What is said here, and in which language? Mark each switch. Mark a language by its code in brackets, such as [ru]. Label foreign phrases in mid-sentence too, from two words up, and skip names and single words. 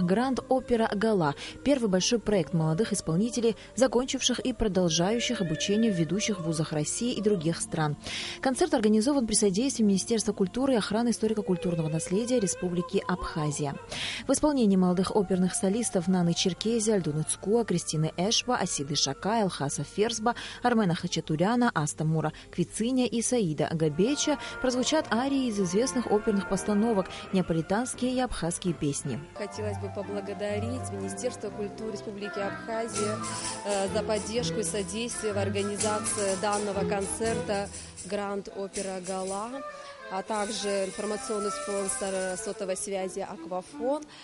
[ru] «Гранд Опера Гала» – первый большой проект молодых исполнителей, закончивших и продолжающих обучение в ведущих вузах России и других стран. Концерт организован при содействии Министерства культуры и охраны историко-культурного наследия Республики Абхазия. В исполнении молодых оперных солистов Наны Черкези, Альдуны Цкуа, Кристины Эшба, Асиды Шака, Элхаса Ферзба, Армена Хачатуряна, Аста Мура Квициня и Саида Габеча прозвучат арии из известных оперных постановок, неаполитанские и абхазские песни. Хотелось бы поблагодарить Министерство культуры Республики Абхазия за поддержку и содействие в организации данного концерта «Гранд Опера Гала», а также информационный спонсор сотовой связи «Аквафон».